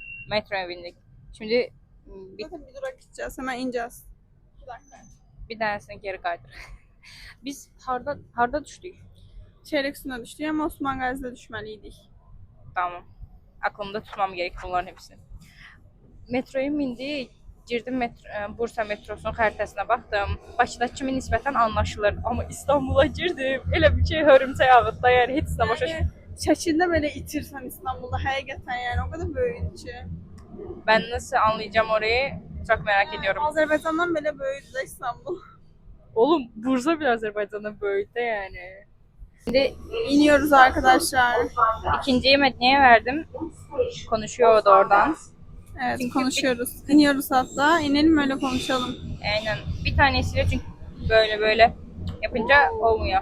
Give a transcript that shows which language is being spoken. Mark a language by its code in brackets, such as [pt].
[tr] Metroya bindik. Şimdi Zaten bir durak gideceğiz. Hemen ineceğiz. bir tanesini geri kaydır. Biz harda düştük? Çeyrek üstüne düştük ama Osman Gazi'de düşmeliydik. Tamam. Aklımda tutmam gerek bunların hepsini. Metroya bindik. [az] Girdim Bursa metrosunun xəritəsinə baxdım. Bakıdakı kimi nisbətən anlaşılır. Amma İstanbul'a girdim. Elə bir şey hörümçək ağıtda, yəni heç nə başa şəkildə belə itirsən İstanbulda həqiqətən yəni o qədər böyük ki. [tr] Ben nasıl anlayacağım orayı çok merak ediyorum. [az] Azərbaycandan belə böyükdür də İstanbul. [tr] Oğlum Bursa bile Azerbaycan'da böyle yani. Şimdi İniyoruz arkadaşlar. ikinciyi Medine'ye verdim. Konuşuyor o da oradan. Evet Çünkü konuşuyoruz. İniyoruz hatta. İnelim öyle konuşalım. Aynen. Bir tanesiyle çünkü böyle yapınca olmuyor.